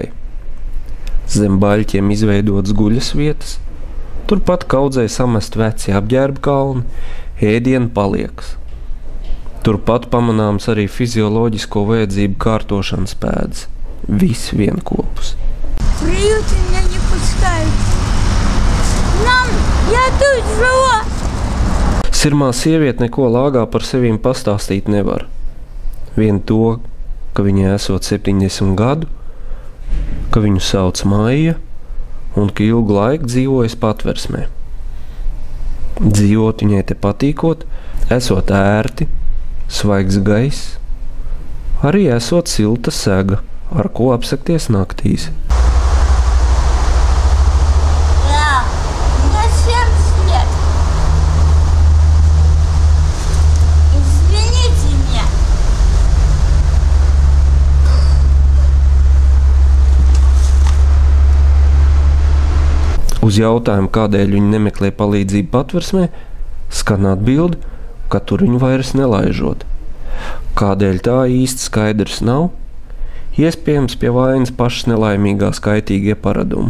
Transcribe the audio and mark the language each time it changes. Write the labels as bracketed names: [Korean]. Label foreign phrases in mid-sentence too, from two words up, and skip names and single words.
[Latvian] Zem baļķiem izveidotas guļas vietas, turpat kaudzē samest veci apģērba kalni, ēdienu paliekas. Turpat pamanāms arī fizioloģisko vajadzību kārtošanas pēdas. Viss vienkopus. [Russian] Приют меня не пускают. Мам, я тут жила! [Latvian] Sirmā sieviete neko lāgā par sevīm pastāstīt nevar. Vien to, ka viņai esot 70 gadu, ka viņu sauc Maija un ka ilgu laiku dzīvojas patversmē. Dzīvot viņai te patīkot, esot ērti, svaigs gaiss, arī esot silta sega, ar ko apsakties naktīs. Jā, [Russian] мне 70 лет. Извините меня. [Latvian] Uz jautājumu, kādēļ viņi nemeklē palīdzību patversmē, skan atbilde, ka tur viņu vairs nelaižot. Kādēļ tā īsti skaidrs nav? Iespējams pie vainas pašas nelaimīgās kaitīgie paradumi.